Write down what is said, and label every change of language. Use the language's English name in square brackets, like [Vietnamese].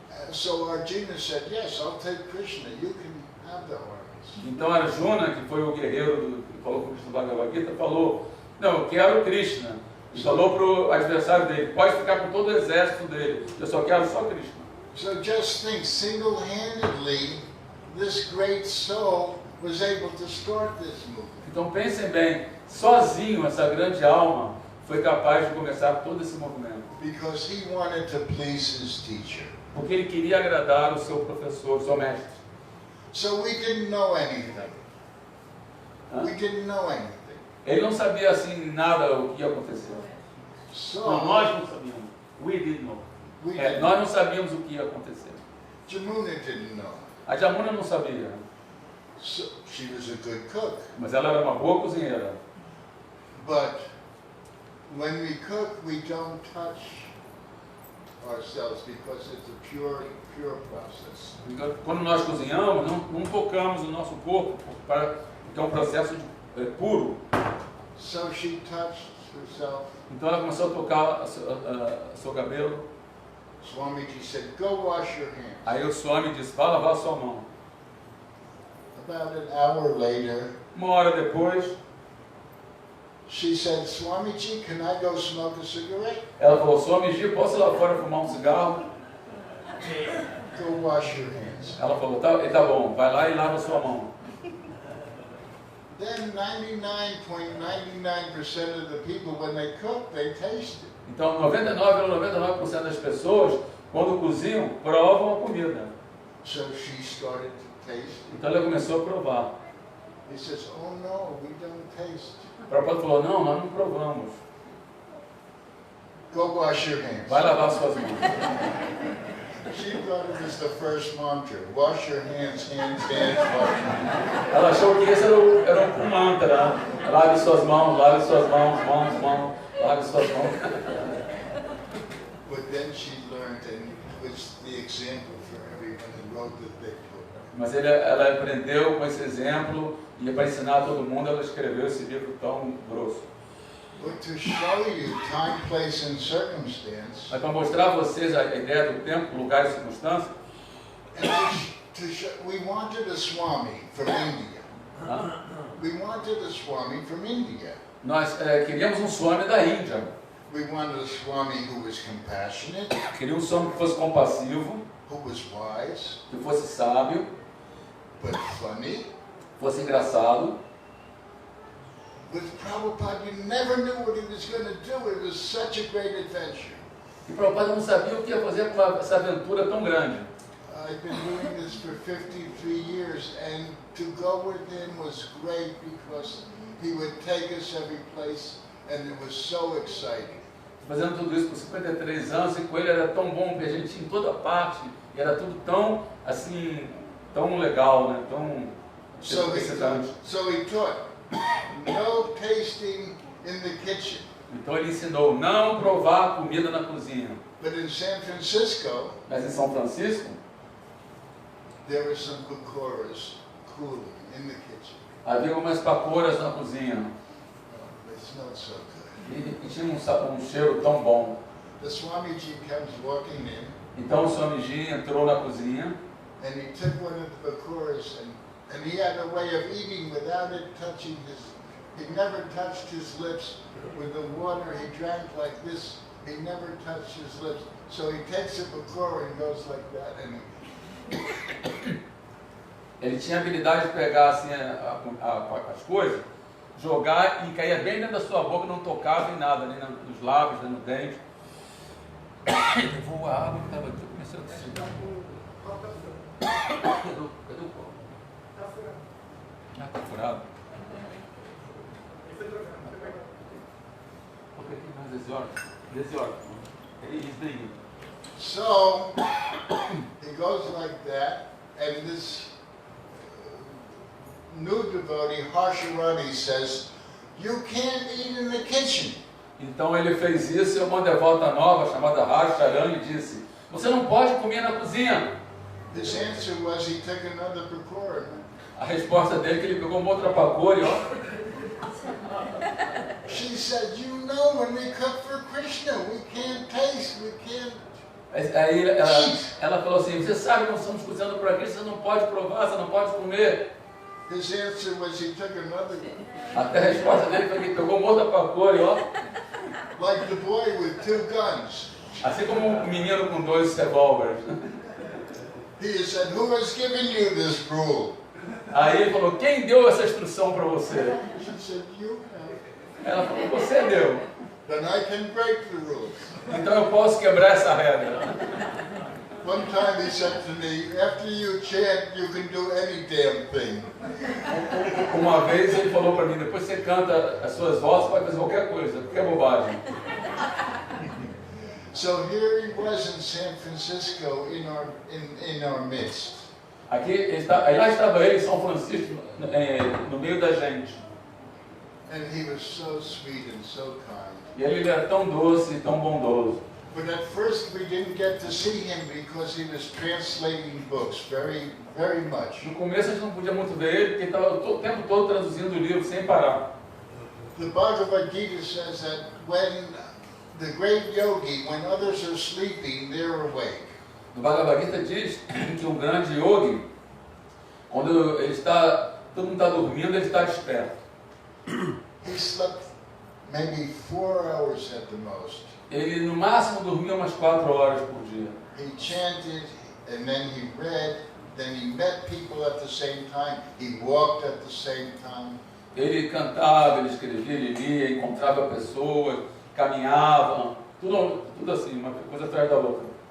[English] So Arjuna said, yes, I'll take Krishna, you can have the armies. [Portuguese] Então Arjuna, que foi o guerreiro que falou com Krishna Bhagavad Gita, falou, não, eu quero Krishna. E falou para o adversário dele, pode ficar com todo o exército dele, eu só quero só Krishna. [English] So just think, single-handedly, this great soul was able to start this movement. [Portuguese] Então pensem bem, sozinho essa grande alma foi capaz de começar todo esse movimento. [English] Because he wanted to please his teacher. [Portuguese] Porque ele queria agradar o seu professor, o seu mestre. [English] So we didn't know anything. Hã? We didn't know anything. [Portuguese] Ele não sabia assim nada o que ia acontecer. [English] So [Portuguese] Não, nós não sabíamos. [English] We didn't know. [Portuguese] Nós não sabíamos o que ia acontecer. [English] Jamuna didn't know. [Portuguese] A Jamuna não sabia, [English] So she was a good cook. [Portuguese] mas ela era uma boa cozinheira. [English] But when we cook, we don't touch ourselves because it's a pure process. [Portuguese] Quando nós cozinhamos, não tocamos o nosso corpo, porque é um processo puro. [English] So she touched herself. [Portuguese] Então ela começou a tocar seu cabelo. [English] Swamiji said, go wash your hands. [Portuguese] Aí o Swami disse, vá lavar sua mão. [English] About an hour later, [Portuguese] Uma hora depois, [English] she said, Swamiji, can I go smoke a cigarette? [Portuguese] ela falou, Swamiji, posso ir lá fora fumar um cigarro? [English] Go wash your hands. [Portuguese] Ela falou, tá bom, vai lá e lava sua mão. [English] Then 99.99% of the people, when they cook, they taste it. [Portuguese] Então 99,99% das pessoas, quando cozinham, provam a comida. [English] So she started to taste. [Portuguese] Então ela começou a provar. [English] He says, oh no, we don't taste. [Portuguese] O Prabhupada falou, não, nós não provamos. [English] Go wash your hands. [Portuguese] Vai lavar suas mãos. [English] She thought it was the first mantra. Wash your hands, hands, wash your hands. [Portuguese] Ela achou que esse era um mantra, né? Lave suas mãos, lave suas mãos, mãos, lave suas mãos. [English] But then she learned, and it was the example for everyone, and wrote the big book. [Portuguese] Mas ela aprendeu com esse exemplo e para ensinar a todo mundo, ela escreveu esse livro tão grosso. [English] But to show you time, place, and circumstance, [Portuguese] Mas para mostrar a vocês a ideia do tempo, lugar e circunstância, [English] and to show, we wanted a Swami from India. [Portuguese] tá? [English] We wanted a Swami from India. [Portuguese] Nós queríamos um Swami da Índia. [English] We wanted a Swami who was compassionate, [Portuguese] Queríamos um Swami que fosse compassivo, [English] who was wise, [Portuguese] que fosse sábio, [English] but funny. [Portuguese] fosse engraçado. [English] With Prabhupada, you never knew what he was going to do. It was such a great adventure. [Portuguese] E Prabhupada não sabia o que ia fazer com essa aventura tão grande. [English] I've been doing this for 53 years, and to go with him was great because he would take us every place, and it was so exciting. [Portuguese] Fazendo tudo isso por 53 anos, e com ele era tão bom, porque a gente ia em toda parte, e era tudo tão, assim, tão legal, né? Tão [English] So [Portuguese] excitante. [English] he taught no tasting in the kitchen. [Portuguese] Então ele ensinou não provar comida na cozinha. [English] But in San Francisco, [Portuguese] Mas em São Francisco, [English] there were some pakoras cooling in the kitchen. [Portuguese] havia algumas paporas na cozinha. [English] Oh, they smelled so good. [Portuguese] E tinha um cheiro tão bom. [English] The Swamiji comes walking in, [Portuguese] Então o Swamiji entrou na cozinha [English] and he took one of the pakoras, and he had a way of eating without it touching his. He never touched his lips with the water. He drank like this. He never touched his lips. So he takes a pakora and goes like that, and [Portuguese] ele tinha a habilidade de pegar assim, as coisas, jogar e caía bem dentro da sua boca, não tocava em nada, nem nos lábios, nem no dente. Ele levou a água que estava aqui, eu comecei a desligar. Cadê o copo? Ah, está furado. Porque aqui mais 10 horas. Ele diz daí. [English] so he goes like that, and this new devotee, Harsharani, says, "You can't eat in the kitchen." [Portuguese] Então ele fez isso e uma devota nova chamada Harsharani disse: você não pode comer na cozinha. [English] His answer was he took another pakora. [Portuguese] A resposta dele é que ele pegou uma outra pacoura e ó. [English] She said, "You know, when we cook for Krishna, we can't taste, we can't." [Portuguese] Aí ela falou assim: você sabe que nós estamos cozinhando para Cristo, você não pode provar, você não pode comer. [English] His answer was he took another, [Portuguese] Até a resposta dele foi que ele pegou uma outra pacoura e ó. [English] like the boy with 2 guns. [Portuguese] Assim como um menino com 2 revólveres. [English] He said, "Who has given you this rule?" [Portuguese] Aí ele falou: quem deu essa instrução para você? [English] She said, "You have." [Portuguese] Ela falou: você deu. [English] Then I can break the rules. [Portuguese] Então eu posso quebrar essa regra. [English] One time he said to me, "After you chant, you can do any damn thing." [Portuguese] Uma vez ele falou para mim: depois você canta as suas vozes, pode fazer qualquer coisa, qualquer bobagem. [English] So here he was in San Francisco in our midst. [Portuguese] Lá estava ele em São Francisco, no meio da gente. [English] And he was so sweet and so kind. [Portuguese] E ele era tão doce e tão bondoso. [English] But at first we didn't get to see him because he was translating books very, very much. [Portuguese] No começo a gente não podia muito ver ele, porque ele estava o tempo todo traduzindo o livro sem parar. [English] The Bhagavad Gita says that when the great yogi, when others are sleeping, they're awake. [Portuguese] No Bhagavad Gita diz que o grande yogi, quando todo mundo está dormindo, ele está desperto. [English] He slept maybe 4 hours at the most. [Portuguese] Ele no máximo dormia umas 4 horas por dia. [English] He chanted, and then he read, then he met people at the same time, he walked at the same time. [Portuguese] Ele cantava, ele escrevia, ele lia, encontrava pessoas, caminhava, tudo assim, uma coisa atrás da outra.